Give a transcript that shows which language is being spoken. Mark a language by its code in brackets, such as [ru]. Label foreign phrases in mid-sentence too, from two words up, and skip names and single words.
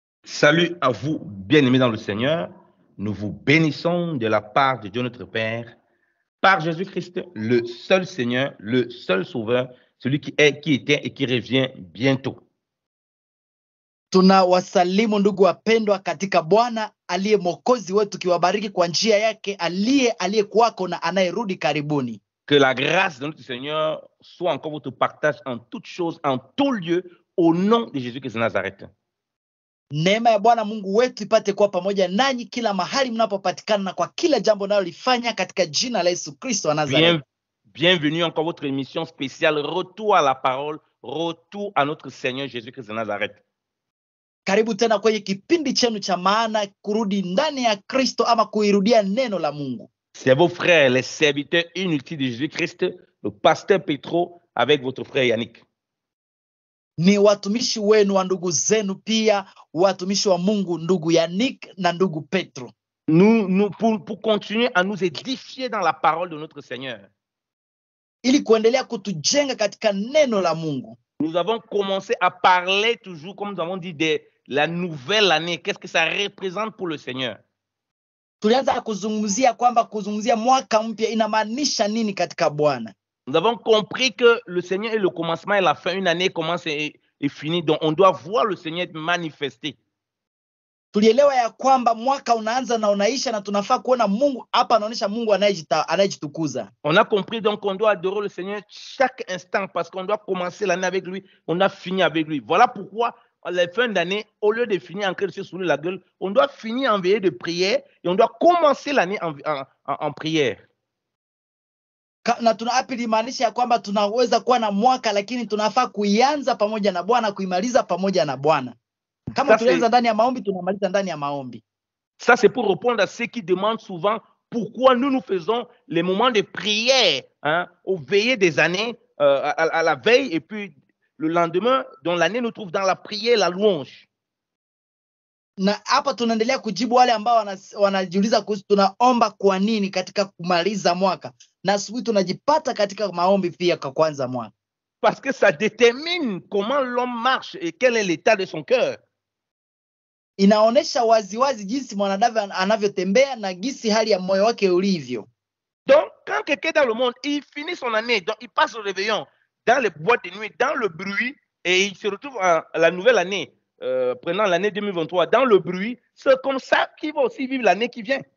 [fr] Salut à vous, bien-aimés dans le Seigneur. Nous vous bénissons de la part de Dieu notre Père, par Jésus-Christ, le seul Seigneur, le seul Sauveur, celui qui est, qui était et qui revient bientôt. [sw] Tunawasalimu ndugu wapendwa katika Bwana aliye mwokozi wetu, kiwabariki kwa njia yake aliyekuwako na anayerudi karibuni. [fr] Que la grâce de notre Seigneur soit encore votre partage en toutes choses, en tout lieu, au nom de Jésus-Christ de Nazareth. [sw] Neema ya Bwana Mungu wetu ipate kuwa pamoja nanyi kila mahali mnapopatikana na kwa kila jambo nalolifanya katika jina la Yesu Kristo wa Nazareth. [fr] Bienvenue encore votre émission spéciale Retour à la parole, retour à notre Seigneur Jésus-Christ de Nazareth. [sw] Karibu tena kwenye kipindi chenu cha maana, kurudi ndani ya Kristo ama kuirudia neno la Mungu. [fr] C'est vos frères, les serviteurs inutiles de Jésus-Christ, le pasteur Petro avec votre frère Yannick. [sw] Ni watumishi wenu wa ndugu zenu pia, watumishi wa Mungu, ndugu Yannick na ndugu Petro. [fr] Pour continuer à nous édifier dans la parole de notre Seigneur. [sw] Ili kuendelea kutujenga katika neno la Mungu. [fr] Nous avons commencé à parler toujours, comme nous avons dit, de la nouvelle année. Qu'est-ce que ça représente pour le Seigneur? [sw] Tulianza kuzungumzia kwamba kuzungumzia mwaka mpya inamaanisha nini katika Bwana. [fr] Nous avons compris que le Seigneur est le commencement et la fin. Une année commence et finit. Donc, on doit voir le Seigneur manifester. [sw] Tulielewa ya kwamba mwaka unaanza na unaisha na tunafaa kuona Mungu hapa anaonyesha Mungu anayejitukuza. [fr] On a compris donc qu'on doit adorer le Seigneur chaque instant parce qu'on doit commencer l'année avec lui, on a fini avec lui. Voilà pourquoi à la fin d'année, au lieu de finir en train de se saouler la gueule, on doit finir en veillée de prière et on doit commencer l'année en prière. [sw] Na tunaapili ya kwamba tunaweza kuwa na mwaka lakini tunafaa kuianza pamoja na Bwana, kuimaliza pamoja na Bwana. Kama tulianza ndani ya maombi, tunamaliza ndani ya maombi. [fr] Ça c'est pour répondre à ceux qui demandent souvent pourquoi nous faisons les moments de prière au veillées des années, à la veille, et puis le lendemain, dans l'année, nous trouve dans la prière, la louange. [sw] Na hapa tunaendelea kujibu wale ambao wanajiuliza kuhusu tunaomba kwa nini katika kumaliza mwaka. Na asubuhi tunajipata katika maombi pia kwa kwanza mwaka. [fr] Parce que ça détermine comment l'homme marche et quel est l'état de son cœur. [sw] Inaonesha waziwazi jinsi mwanadamu anavyotembea na jinsi hali ya moyo wake ulivyo. [fr] Donc, quand quelqu'un dans le monde, il finit son année, donc il passe au réveillon, dans les boîtes de nuit, dans le bruit, et il se retrouve à la nouvelle année, prenant l'année 2023, dans le bruit, c'est comme ça qu'il va aussi vivre l'année qui vient.